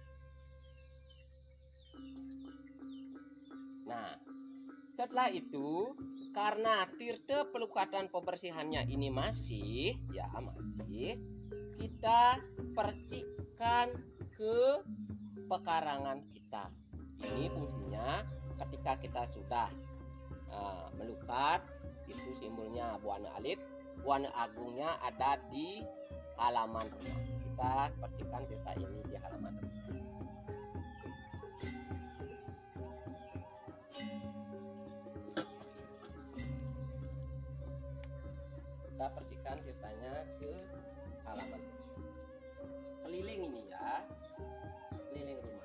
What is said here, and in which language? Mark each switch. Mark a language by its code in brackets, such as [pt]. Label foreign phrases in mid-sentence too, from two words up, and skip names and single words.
[id] Nah, setelah itu karena tirta pelukatan pembersihannya ini masih, kita percikan ke pekarangan kita. Ini fungsinya ketika kita sudah melukat, itu simbolnya buana alit, buana agungnya ada di halaman rumah. Kita percikan tirta ini di halaman rumah. Kita percikan tirtanya ke halaman keliling ini ya, keliling rumah.